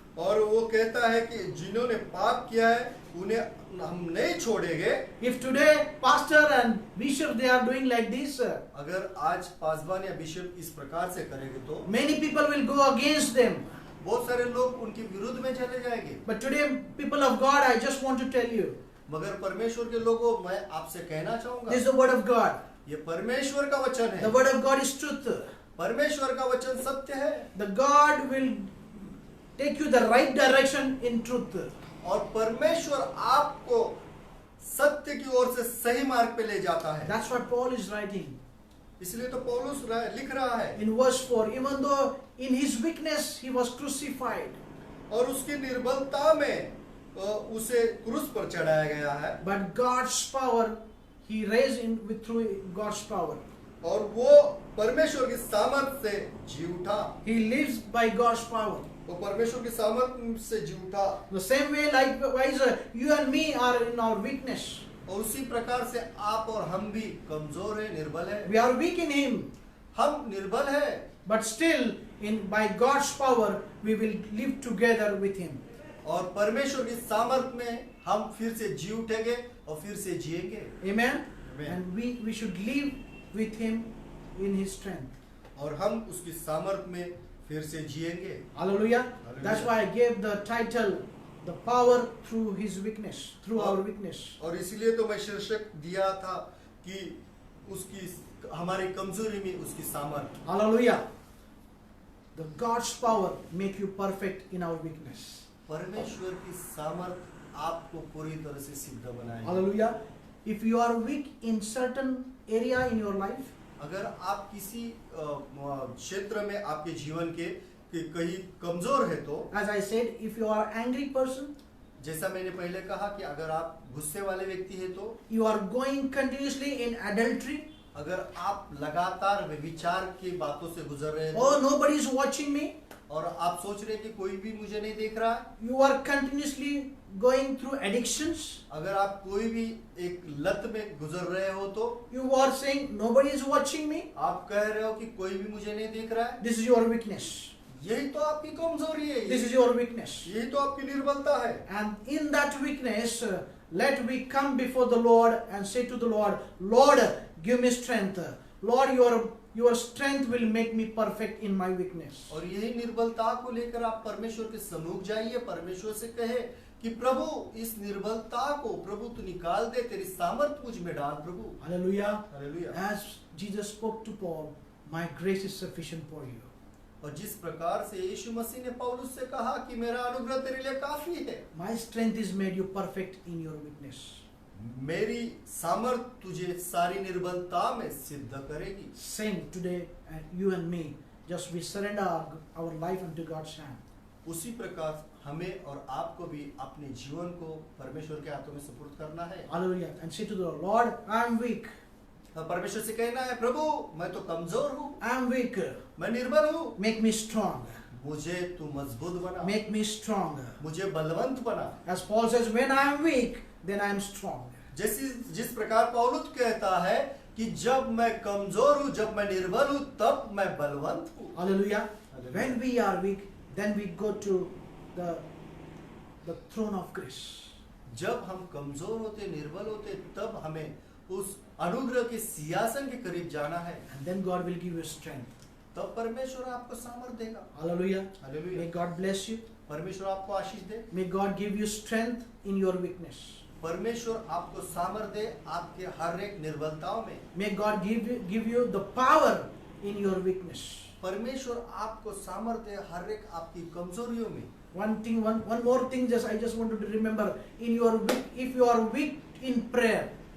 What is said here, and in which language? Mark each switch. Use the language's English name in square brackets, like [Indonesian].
[Hindi] और वो कहता है कि जिन्होंने पाप किया है उन्हें हम नहीं छोड़ेंगे। [English] If today pastor and bishop they are doing like this, [Hindi] अगर आज पासबान या बिशप इस प्रकार से करेंगे तो [English] many people will go against them. [Hindi] बहुत सारे लोग उनके विरुद्ध में चले जाएंगे। [English] But today, people of God, I just want to tell you, [Hindi] मगर परमेश्वर के लोगों, मैं आपसे कहना चाहूंगा, [English] this is the word of God. [Hindi] ये परमेश्वर का वचन है। [English] The word of God is truth. [Hindi] परमेश्वर का वचन सत्य है। [English] The God will take you the right direction in truth. [Hindi] और परमेश्वर आपको सत्य की ओर से सही मार्ग पे ले जाता है। [English] That's what Paul is writing. [Hindi] इसलिए तो पौलुस लिख रहा है। [English] In verse 4, even though in his weakness he was crucified. [Hindi] और उसकी निर्बलता में उसे क्रूस पर चढ़ाया गया है। [English] But God's power, he raised in with through God's power. [Hindi] और वो परमेश्वर की सामर्थ से जी उठा। [English] He lives by God's power. [Hindi] वो परमेश्वर की सामर्थ से जी उठा। [English] The same way, likewise, you and me are in our weakness. [Hindi] और उसी प्रकार से आप और हम भी कमजोर हैं, निर्बल हैं। [English] We are weak in Him. [Hindi] हम निर्बल हैं। [English] But still, by God's power, we will live together with Him. [Hindi] और परमेश्वर की सामर्थ में हम फिर से जी उठेंगे और फिर से जिएंगे। [English] Amen. Amen. And we should live with Him in His strength. [Hindi] और हम उसकी सामर्थ में फिर से जिएंगे। [English] Hallelujah. Hallelujah. That's why I gave the title, the power through His weakness, through our weakness. [Hindi] और इसलिए तो मैं शीर्षक दिया था कि उसकी हमारी कमजोरी में उसकी सामर्थ। [English] Hallelujah. The God's power make you perfect in our weakness. [Hindi] परमेश्वर की सामर्थ आपको पूरी तरह से सिद्ध बनाएगी। [English] Hallelujah. If you are weak in certain area in your life, [Hindi] अगर आप किसी क्षेत्र में आपके जीवन के कहीं कमजोर है तो, [English] as I said, if you are angry person, [Hindi] जैसा मैंने पहले कहा कि अगर आप गुस्से वाले व्यक्ति है तो, [English] you are going continuously in adultery, [Hindi] अगर आप लगातार विचार की बातों से गुजर रहे हैं [English] Oh, nobody is watching me. [Hindi] और आप सोच रहे हैं कि कोई भी मुझे नहीं देख रहा है, [English] You are continuously going through addictions. [Hindi] अगर आप कोई भी एक लत में गुजर रहे हो तो [English] You are saying nobody is watching me. [Hindi] आप कह रहे हो कि कोई भी मुझे नहीं देख रहा है, [English] This is your weakness. [Hindi] यही तो आपकी कमजोरी है, [English] This is your weakness. [Hindi] यही तो आपकी निर्बलता है। [English] And in that weakness, let we come before the Lord and say to the Lord, Lord, give me strength. Lord, your strength will make me perfect in my weakness. [Hindi] और यही निर्बलता को लेकर आप परमेश्वर के सम्मुख जाइए, परमेश्वर से कहे कि प्रभु इस निर्बलता को प्रभु तू निकाल दे, तेरी सामर्थ मुझ में डाल प्रभु। [English] Hallelujah. [Hindi] Hallelujah. [English] As Jesus spoke to Paul, my grace is sufficient for you. [Hindi] और जिस प्रकार से यीशु मसीह ने पौलुस से कहा कि मेरा अनुग्रह तेरे लिए काफी है, [English] My strength is made you perfect in your weakness. [Hindi] मेरी सामर्थ तुझे सारी निर्बलता में सिद्ध करेगी। [English] Same today, and you and me, just we surrender our life unto God's hand. [Hindi] उसी प्रकार हमें और आपको भी अपने जीवन को परमेश्वर के हाथों में सुपुर्द करना है। [English] Hallelujah. And say to the Lord, I am weak. [Hindi] और परमेश्वर से कहना है, प्रभु मैं तो कमजोर हूँ, [English] I am weak. [Hindi] मैं निर्बल हूँ, [English] Make me strong. [Hindi] मुझे तू मजबूत बना, [English] Make me strong. [Hindi] मुझे बलवंत बना। [English] As Paul says, when I am weak, then I am strong. [Hindi] जिस प्रकार पौलुस कहता है कि जब मैं कमजोर हूँ, जब मैं निर्बल हूँ, तब मैं बलवंत हूँ। [English] Hallelujah. Hallelujah. When we are weak, then we go to the throne of grace. [Hindi] जब हम कमजोर होते, निर्बल होते, तब हमें उस अनुग्रह के सिंहासन के करीब जाना है। [English] And then God will give you strength. [Hindi] तब परमेश्वर आपको सामर्थ देगा। [English] Hallelujah. [Hindi] Hallelujah. [English] May God bless you. [Hindi] परमेश्वर आपको आशीष दे। [English] May God give you strength in your weakness. [Hindi] परमेश्वर आपको सामर्थ दे आपके हर एक निर्बलताओं में। [English] May God give you the power in your weakness. [Hindi] परमेश्वर आपको सामर्थ दे हर एक आपकी कमजोरियों में। [English] One more thing, I just wanted to remember, if you are weak in prayer,